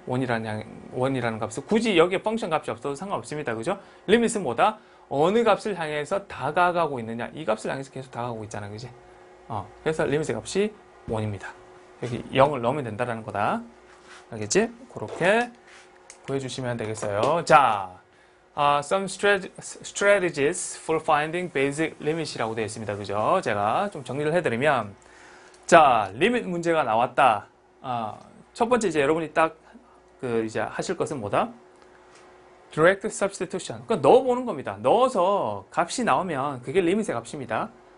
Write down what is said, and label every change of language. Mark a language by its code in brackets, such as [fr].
[ko] 원이라는 값은 굳이 여기에 펑션 값이 없어도 상관없습니다. 그죠? 리밋은 뭐다? 어느 값을 향해서 다가가고 있느냐. 이 값을 향해서 계속 다가가고 있잖아. 그지? 그래서 리밋의 값이 1입니다. 여기 0을 넣으면 된다라는 거다. 알겠지? 그렇게 구해주시면 되겠어요. [en] 자, some strategies for finding basic limit이라고 [ko] 되어 있습니다. 그죠? 제가 좀 정리를 해드리면, 자, 리밋 문제가 나왔다. 첫 번째 이제 여러분이 딱 이제 하실 것은 뭐다? [en] direct substitution. [ko] 그러니까 넣어보는 겁니다. 넣어서 값이 나오면 그게 리밋의 값입니다.